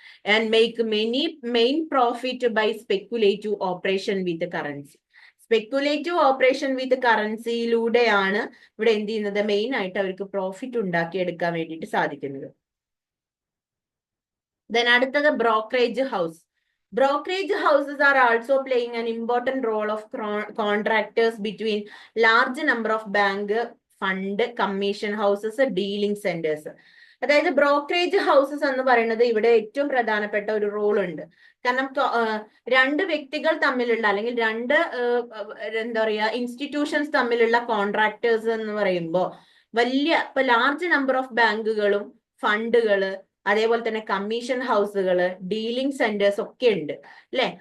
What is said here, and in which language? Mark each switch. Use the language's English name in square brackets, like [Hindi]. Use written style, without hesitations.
[English] And make many main profit by speculative operation with currency. [Malayalam] Speculative operation വിത്ത് കറൻസിയിലൂടെയാണ് ഇവിടെ എന്ത് ചെയ്യുന്നത്? Main ആയിട്ട് അവർക്ക് പ്രോഫിറ്റ് ഉണ്ടാക്കിയെടുക്കാൻ വേണ്ടിയിട്ട് സാധിക്കുന്നത്. ദെൻ അടുത്തത് brokerage house. [English] Brokerage houses are also playing an important role of contractors between large number of bank, fund, commission houses, dealing centers. [Malayalam] അതായത് ബ്രോക്കറേജ് ഹൗസസ് എന്ന് പറയുന്നത് ഇവിടെ ഏറ്റവും പ്രധാനപ്പെട്ട ഒരു റോൾ ഉണ്ട്. കാരണം രണ്ട് വ്യക്തികൾ തമ്മിലുള്ള അല്ലെങ്കിൽ രണ്ട് എന്താ പറയാ ഇൻസ്റ്റിറ്റ്യൂഷൻസ് തമ്മിലുള്ള കോൺട്രാക്ടേഴ്സ് എന്ന് പറയുമ്പോൾ വലിയ ഇപ്പൊ ലാർജ് നമ്പർ ഓഫ് ബാങ്കുകളും ഫണ്ടുകള്, അതേപോലെ തന്നെ കമ്മീഷൻ ഹൗസുകള്, ഡീലിംഗ് സെന്റേഴ്സ് ഒക്കെ ഉണ്ട് അല്ലെ.